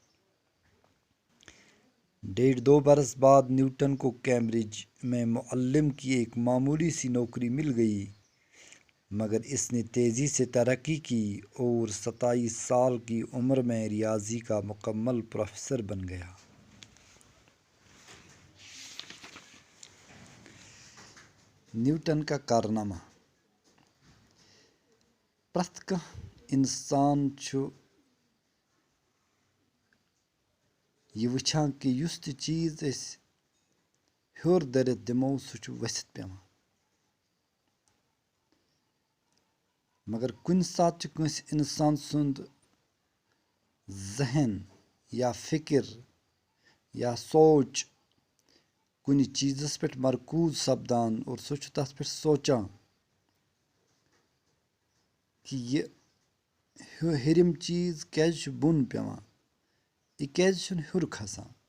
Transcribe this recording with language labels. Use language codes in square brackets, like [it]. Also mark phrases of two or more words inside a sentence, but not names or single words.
[ur] 1.5-2 برس بعد نیوٹن کو کیمبرج میں معلم کی ایک معمولی سی نوکری مل گئی، مگر اس نے تیزی سے ترقی کی اور 27 سال کی عمر میں ریاضی کا مکمل پروفیسر بن گیا۔ نیوٹن کا کارنامہ۔ [ks] پرٛٮ۪تھ کانٛہہ انسان چھُ یہ وٕچھان کہ یُس تہِ چیٖز أسۍ ہیوٚر دٔرِتھ دِمو سُہ چھُ ؤسِتھ پیٚوان، مگر کُنہِ ساتہٕ چھُ کٲنٛسہِ اِنسان سُنٛد ذہن یا فکر یا سونچ کُنہِ چیٖزس پٮ۪ٹھ مرکوٗز سپدان اور سُہ چھُ تتھ پٮ۪ٹھ سونچان کہ یہِ ہیٚرِم چیٖز کیٛازِ چھُ بۄن پیٚوان، یہِ کیٛازِ چھُنہٕ ہیوٚر کھسان۔